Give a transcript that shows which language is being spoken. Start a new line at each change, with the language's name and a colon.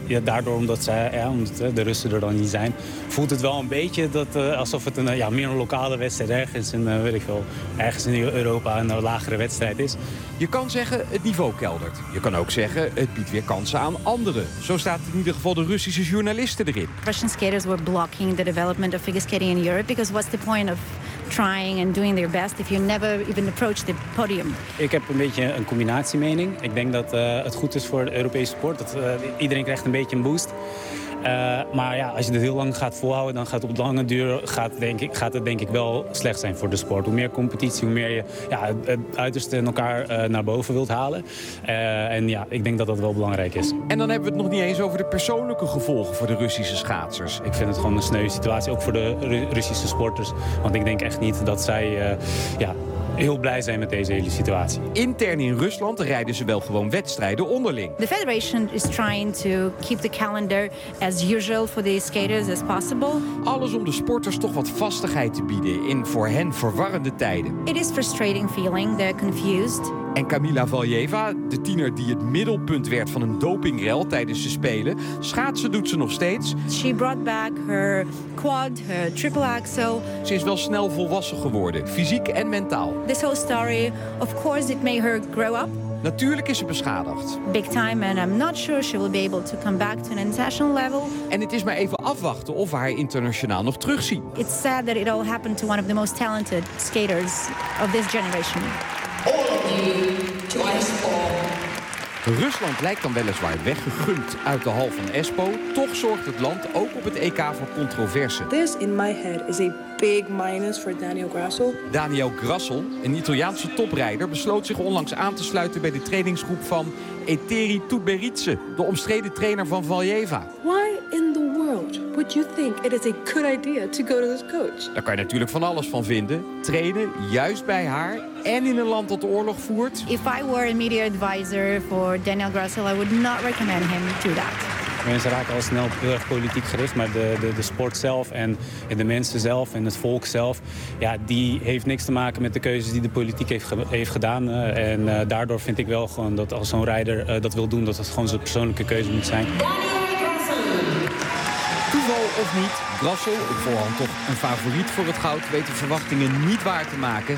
Dutch: Ja, daardoor omdat de Russen er dan niet zijn, voelt het wel een beetje dat, alsof het een meer een lokale wedstrijd ergens in, weet ik veel, ergens in Europa een lagere wedstrijd is. Je kan zeggen het niveau keldert. Je kan ook zeggen het biedt weer kansen aan anderen. Zo staat in ieder geval de Russische journalisten erin.
English: Russian skaters were blocking the development of figure skating in Europe because what's the point of trying and doing their best if you never even approach the podium.
Dutch: Ik heb een beetje een combinatie mening. Ik denk dat het goed is voor de Europese sport. Dat iedereen krijgt een beetje een boost. Maar ja, als je het heel lang gaat volhouden, dan gaat het op de lange duur denk ik wel slecht zijn voor de sport. Hoe meer competitie, hoe meer je het uiterste in elkaar naar boven wilt halen. En ik denk dat dat wel belangrijk is. En dan hebben we het nog niet eens over de persoonlijke gevolgen voor de Russische schaatsers. Ik vind het gewoon een sneuwe situatie, ook voor de Russische sporters. Want ik denk echt niet dat zij heel blij zijn met deze hele situatie. Intern in Rusland rijden ze wel gewoon wedstrijden onderling.
English: The federation is trying to keep the calendar as usual for the skaters as possible.
Dutch: Alles om de sporters toch wat vastigheid te bieden in voor hen verwarrende tijden.
English: It is frustrating feeling, they're confused.
Dutch: En Kamila Valjeva, de tiener die het middelpunt werd van een dopingrel tijdens de spelen, schaatsen doet ze nog steeds.
English: She brought back her quad, her triple axel.
Dutch: Ze is wel snel volwassen geworden, fysiek en mentaal.
English: This whole story, of course, it made her grow up.
Dutch: Natuurlijk is ze beschadigd.
English: Big time, and I'm not sure she will be able to come back to an international level.
Dutch: En het is maar even afwachten of we haar internationaal nog terugzien.
English: It's sad that it all happened to one of the most talented skaters of this generation.
Dutch: Rusland lijkt dan weliswaar weggegund uit de hal van Espoo. Toch zorgt het land ook op het EK voor controverse.
English: This in my head is a big minus for Daniel Grassel.
Dutch: Daniel Grassel, een Italiaanse toprijder, besloot zich onlangs aan te sluiten bij de trainingsgroep van Eteri Tuberidze, de omstreden trainer van Valjeva.
English: Why in the world would you think it is a good idea to go to this coach?
Dutch: Daar kan je natuurlijk van alles van vinden. Trainen juist bij haar en in een land dat de oorlog voert.
English: If I were a media advisor for Daniel Grassel, I would not recommend him to that.
Dutch: Mensen raken al snel heel erg politiek gericht, maar de sport zelf en de mensen zelf en het volk zelf, ja, die heeft niks te maken met de keuzes die de politiek heeft gedaan. En daardoor vind ik wel gewoon dat als zo'n rijder dat wil doen, dat gewoon zijn persoonlijke keuze moet zijn. Toeval of niet, Grassel, op voorhand toch een favoriet voor het goud, weet de verwachtingen niet waar te maken.